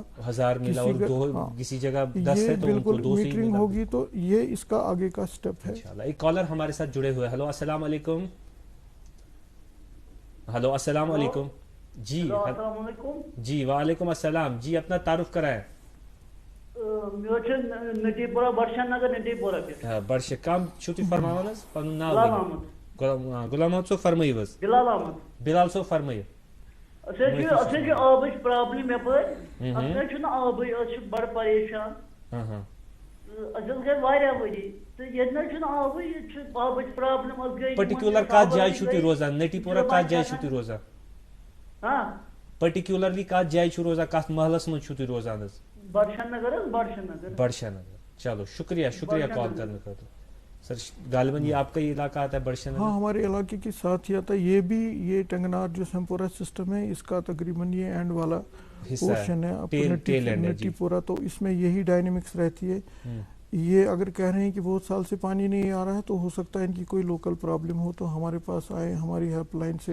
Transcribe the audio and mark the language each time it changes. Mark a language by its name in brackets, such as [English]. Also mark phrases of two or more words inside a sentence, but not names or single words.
[Urdu] 1000 ملا اور کسی جگہ 10 ہے تو بالکل میٹرنگ ہوگی. تو یہ اس کا آگے کا سٹیپ ہے. ایک کالر ہمارے ساتھ جڑے ہوئے. ہلو السلام علیکم. ہلو السلام علیکم. جی السلام علیکم. جی وعلیکم السلام. جی اپنا تعارف کرائیں. نٹی پورہ برشن نگر نٹی پورہ [Kashmiri] برش کام چھوٹی فرماؤ نا پنن نام غلام محمد صاحب [Urdu] فرمائیے بس. بلال صاحب فرمائیے. [Kashmiri] آبٕچ پرابلم یپٲرۍ اَتھ چھُنہٕ آبٕے أسۍ چھِ بڑٕ پریشان اَسہِ حظ گٔے واریاہ ؤری تہٕ ییٚتہِ نہٕ چھُنہٕ آبٕے ییٚتہِ چھُ آبٕچ پرابلم حظ گٔے. پٔٹِکیوٗلر کتھ جایہِ چھُو تُہۍ روزان؟ نٹی پورہ کتھ جایہِ چھُو تُہۍ روزان؟ پٔٹِکیوٗلرلی کتھ جایہِ چھُو روزان؟ کتھ محلس منٛز چھُو تُہۍ روزان حظ؟ بڑشن نگر حظ [Urdu] بڑشن نگر. چلو شکریہ کال کرنے خاطر. سر غالباً یہ آپ کا یہ علاقہ آتا ہے بڑشن نگر؟ ہاں ہمارے علاقے کے ساتھ ہی آتا ہے. یہ بھی یہ ٹنگنار جو سمپورہ سسٹم ہے اس کا تقریباً یہ اینڈ والا پورشن ہے نٹی پورہ, تو اس میں یہی ڈائنامکس رہتی ہے. یہ اگر کہہ رہے ہیں کہ بہت سال سے پانی نہیں آ رہا ہے تو ہو سکتا ہے ان کی کوئی لوکل پرابلم ہو تو ہمارے پاس آئے, ہماری ہیلپ لائن سے